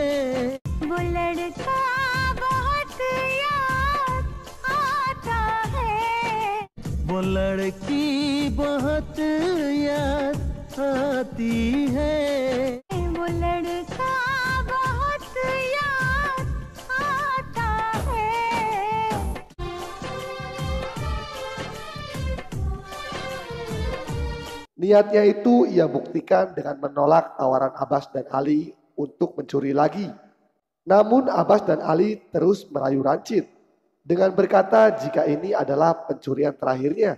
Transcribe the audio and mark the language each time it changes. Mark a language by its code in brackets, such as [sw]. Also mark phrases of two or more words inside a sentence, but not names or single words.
[hi] वो लड़का बहुत याद आता है वो लड़की बहुत याद आती है वो लड़का बहुत याद आता है [id] Niatnya itu ia buktikan dengan menolak tawaran Abbas dan Ali untuk mencuri lagi. Namun Abbas dan Ali terus merayu Rancid dengan berkata jika ini adalah pencurian terakhirnya.